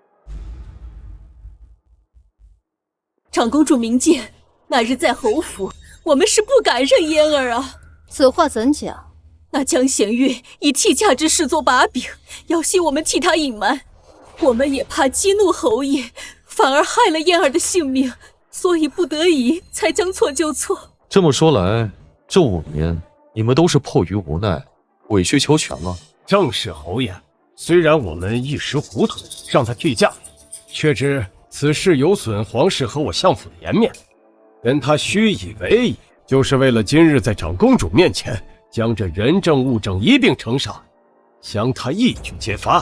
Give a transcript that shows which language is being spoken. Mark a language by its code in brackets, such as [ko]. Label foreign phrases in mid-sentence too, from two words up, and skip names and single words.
[zh] 長公主明鑑，那日在侯府，我們是不敢認嫣兒啊。此話怎講？那江弦月以替嫁之事做把柄，要挾我們替他隱瞞，我們也怕激怒侯爺，反而害了嫣兒的性命，所以不得已才將錯就錯。這麼說來，這5年你們都是迫於無奈，委曲求全了。正是侯爺，雖然我們一時糊塗讓他替嫁，卻知此事有損皇室和我相府的顏面，跟他虛以委蛇，就是為了今日在長公主面前將這人證物證一併呈上，將他一舉揭發。